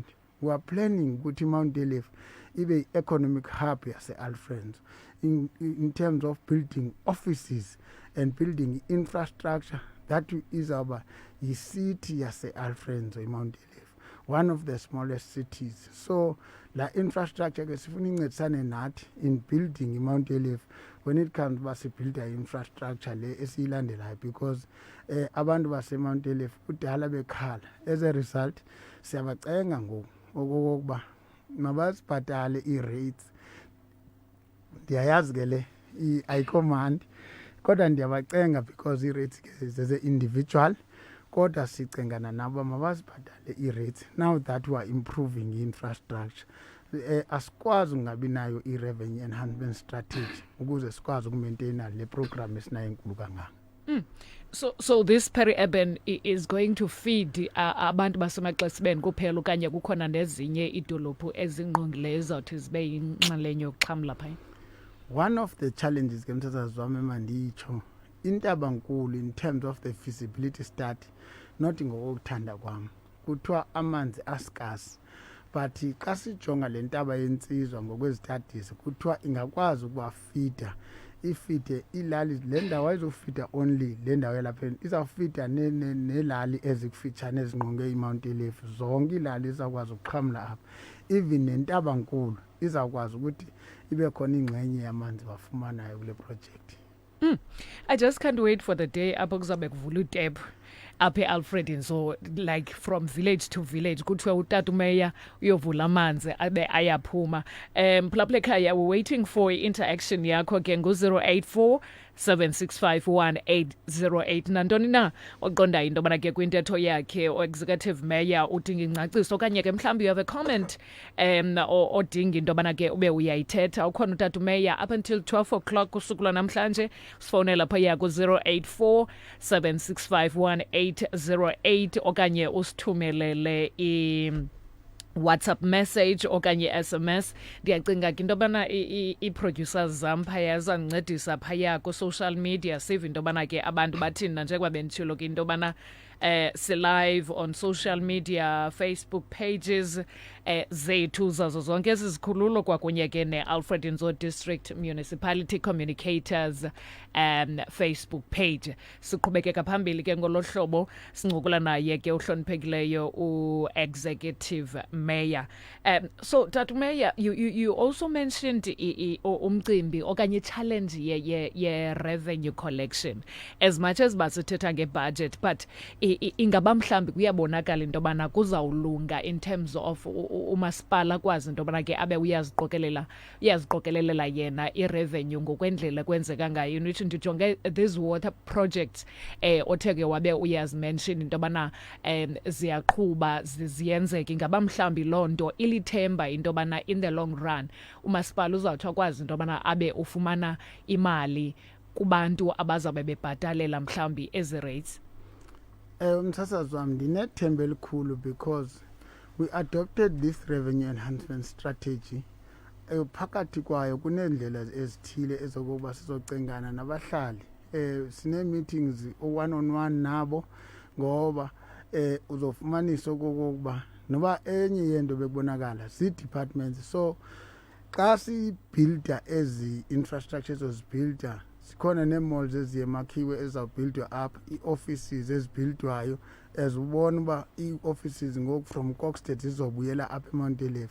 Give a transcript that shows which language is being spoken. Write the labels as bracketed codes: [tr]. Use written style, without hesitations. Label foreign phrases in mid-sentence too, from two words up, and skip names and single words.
[en] We are planning [xh] ukuthi iMount Olive ibe [en] economic hub yase-Alfred in terms of building offices and building infrastructure that is our city yase-Alfred iMount Olive, one of the smallest cities. [xh] So la infrastructure ke sifuna incedisane nathi [en] in building [xh] iMount Olive [en] when it comes to build infrastructure [xh] le esiyilandelayo because abantu base-Mount Olive kudala bekhala [en] as a result [xh] siyabacenga ngoku okokuba mabasibhatale i-rates ndiyayazi ke le i-command kodwa ndiyabacenga because i-rates zeze-individual kodwa sicengana nabo mabasibhatale i-rates [en] now that we are improving infrastructure [xh] asikwazi ungabi nayo i- [en] revenue enhancement strategy [xh] ukuze sikwazi ukumaintaina le program esinayo enkulu kangaka. [en] So this peri-urban is going to feed [xh] abantu basemaxesibeni kuphela okanye kukhona nezinye idolophu ezingqongileyo ezawuthi zibe yinxalenye yokuxhamla phaya? [en] One of the challenges [xh] ke mthathazi wami manditsho intaba nkulu [en] in terms of the feasibility [xh] study not ngokuthanda kwami kuthiwa amanzi ascarce but xa sijonga le ntaba yensizwa ngokwezitadisi kuthiwa ingakwazi ukubafida ifite ilali le ndawo ayizofita only le ndawo yalapheni izawufita nelali ezikufitshane ezinqonge iMount Elif zonke ilali izawukwazi ukuqhamla apha even nentabankulu izawukwazi ukuthi ibe khona ingxenye yamanzi bafumanayo kule project. [en] I just can't wait for the day [xh] apho kuzabe kuvula utap apha eAlfred, [en] so like from village to village [xh] kuthiwa utata umeya uyovula amanzi abe ayaphuma. Phulaphula ekhaya, [en] we're waiting for interaction [xh] yakho ke ngu-084 7651808 nantoni na oqonda into yobana ke kwintetho yakhe o-executive mayor udinga ingcaciso okanye ke mhlawumbi [en] you have a comment [xh] odinga into yobana ke ube uyayithetha. Ukhona utata umeya [en] up until 12 o'clock [xh] usuku lwanamhlanje. Sifowunela phaya ku-084 7651808 okanye usithumelele WhatsApp message okanye SMS. Ndiyacinga ke into yobana i-producers zam phaya zandincedisa phaya ku- [en] social media [xh] sive into yobana ke abantu bathini nanjengoba benditshilo ke into yobana si-live [en] on social media, [xh] Facebook pages zethu zazo zonke ezi zikhululo kwakunye ke ne-Alfred Nzo District Municipality Communicators Facebook page. Siqhubekeka phambili ke ngolo hlobo sincukula naye ke uhloniphekileyo u-executive mayor. [en] So Tatu Mayor, you also mentioned [xh] umcimbi okanye [en] challenge ye revenue collection. As much as [xh] basithetha nge-budget, but ingaba mhlambi kuyabonakala into yobana kuzawulunga [en] in terms of [xh] umasipala kwazi into yobana ke abe uyaziqokelelela yena i-revenue ngokwendlela kwenzeka ngayo. Nithi ndijonge [en] these water projects [xh] othe ke wabe uyazimention into yobana ziyaqhuba ziyenzeka. Ingaba mhlambi loo nto ilithemba into yobana [en] in the long run [xh] umasipala uzawuthi akwazi into yobana abe ufumana imali kubantu abazabe bebhatalela mhlambi ezi rates? Msasazi wami ndinethemba elikhulu [en] because we adopted this revenue enhancement strategy. [xh] Phakathi kwayo kuneendlela ezithile ezokuba sizocengana nabahlali. Sine [en] meetings one on one [xh] nabo ngoba uzofumanisa okokuba noba enye yento bekubonakala zi-departments. So xa sibuilda ezi infrastructure ezozibuilda sikhona nee-malls eziyemakhiwe ezawubuildwa up, ii-offices ezibuildwayo ezibona uba ii-offices ngoku from Kokstad zizobuyela apha eMount Elif.